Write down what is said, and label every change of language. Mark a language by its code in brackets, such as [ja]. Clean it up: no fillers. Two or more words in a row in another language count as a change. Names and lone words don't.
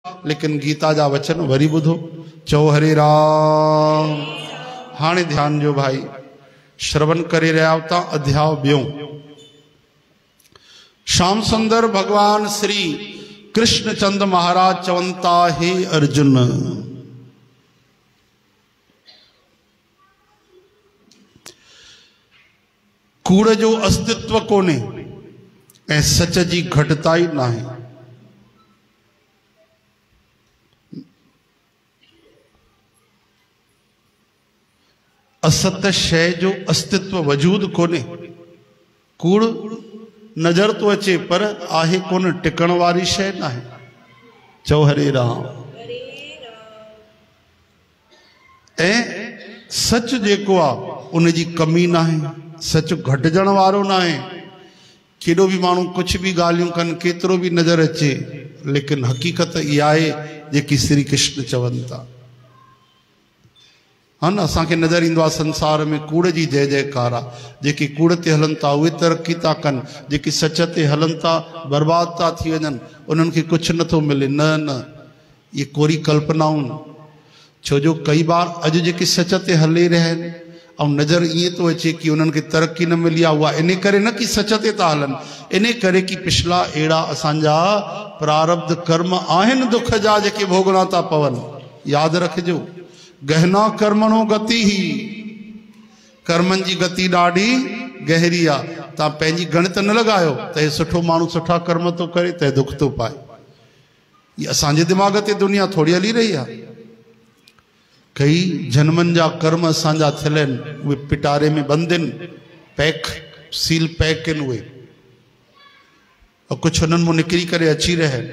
[sd] लेकिन गीता जा वचन वरी बुधो। चओ हरे राम। हाणे ध्यान जो भाई, श्रवण [hi] करे रहा था [sd] अध्याय 2। श्याम सुंदर भगवान श्री कृष्णचंद महाराज चवंता, हे अर्जुन, कूड़ जो अस्तित्व कोने ऐं सच जी घटताई ना है। असत शय जो अस्तित्व वजूद कोने। कूड़ नजर तो अचे पर आहे कोन, टिकण वारी शय ना है। चओ हरे राम। ऐं सच जेको आ उन जी कमी ना है, सच घटजण वारो ना है। केॾो भी माण्हू कुछ भी ॻाल्हियूं कनि, केतिरो भी नज़र अचे, लेकिन हक़ीक़त इहा आहे जेकी श्री कृष्ण चवनि था। हाँ न, असांखे नज़र ईंदो आहे संसार में कूड़ जी जय जयकार आहे। जेके कूड़ ते हलनि था उहे तरक़ी था कनि, जेके सच ते हलनि था बर्बाद था थी वञनि, उन्हनि खे कुझु नथो मिले। [hi] न न, ये कोरी कल्पनाऊं। [sd] छो जो कई बार अॼु जेके सच ते हले रहिया आहिनि ऐं नज़र ईअं थो अचे कि उन्हनि खे तरक़ी न मिली आहे, उहा इन करे न कि सच ते था हलनि, इन करे कि पिछला अहिड़ा असांजा प्रारब्ध कर्म आहिनि दुख जा जेके भोगणा था पवनि। यादि रखिजो, [sa] गहना कर्मणो गति ही, [sd] कर्मनि जी गति ॾाढी गहरी आहे। तव्हां पंहिंजी गणित न लॻायो त हे सुठो माण्हू सुठा कर्म थो करे त दुख थो पाए। ये असांजे दिमाग़ ते दुनिया थोड़ी हली रही आहे। कई जन्मनि जा कर्म असांजा थियल आहिनि, उहे पिटारे में बंदि आहिनि, पैक सील पैक आहिनि उहे, और कुझु हुननि मां निकिरी करे अची रहिया आहिनि।